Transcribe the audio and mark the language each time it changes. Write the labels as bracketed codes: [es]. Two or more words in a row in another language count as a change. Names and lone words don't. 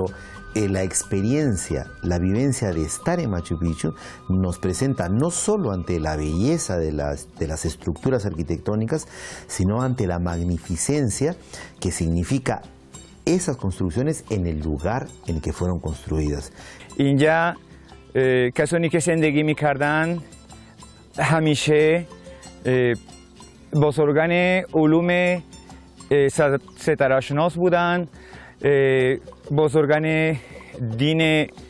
[es] la experiencia, la vivencia de estar en Machu Picchu nos presenta no solo ante la belleza de las estructuras arquitectónicas, sino ante la magnificencia que significa esas construcciones en el lugar en el que fueron construidas. [fa] اینجا کسانی که زندگی می‌کردند همیشه بزرگان علوم ستاره‌شناس بودند، بزرگان دین